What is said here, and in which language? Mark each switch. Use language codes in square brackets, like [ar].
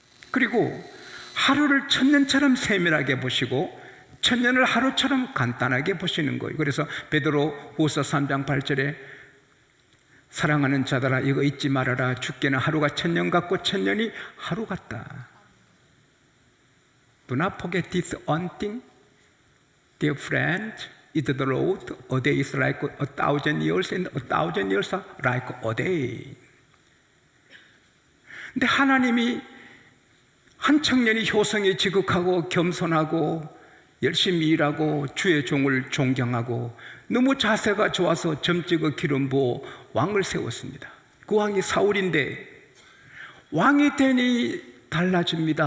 [ko] 그리고 하루를 천년처럼 세밀하게 보시고 천년을 하루처럼 간단하게 보시는 거예요. 그래서 베드로 후서 3장 8절에 사랑하는 자들아 이거 잊지 말아라. 죽게는 하루가 천년 같고 천년이 하루 같다. [en] Do not forget this one thing, dear friend. It the road. A day is like 1,000 years, and 1,000 years are like a day. [ko] 근데 하나님이 한 청년이 효성이 지극하고 겸손하고 열심히 일하고 주의 종을 존경하고 너무 자세가 좋아서 점찍어 기름 부어 왕을 세웠습니다. 그 왕이 사울인데 왕이 되니 달라집니다.